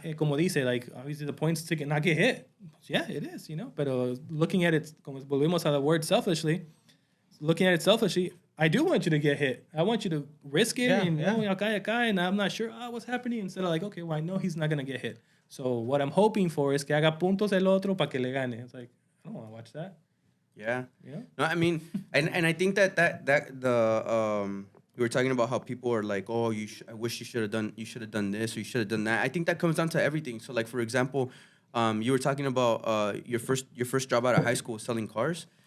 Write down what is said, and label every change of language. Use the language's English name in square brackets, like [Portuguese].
[English] And [Spanish] como dice, [English] like obviously the points to not get hit. Yeah, it is. You know, but looking at it, [Spanish] como volvemos a [English] the word selfishly. Looking at it selfishly, I do want you to get hit. I want you to risk it and acá, and I'm not sure what's happening. Instead of like, okay, well I know he's not gonna get hit. So what I'm hoping for is [Spanish] que haga puntos el otro para que le gane. [English] It's like I don't want to watch that. Yeah. Yeah. No, I mean, and I think that the we were talking about how people are like, oh, I wish you should have done this or you should have done that. I think that comes down to everything. So like for example, you were talking about your first job out of high school selling cars.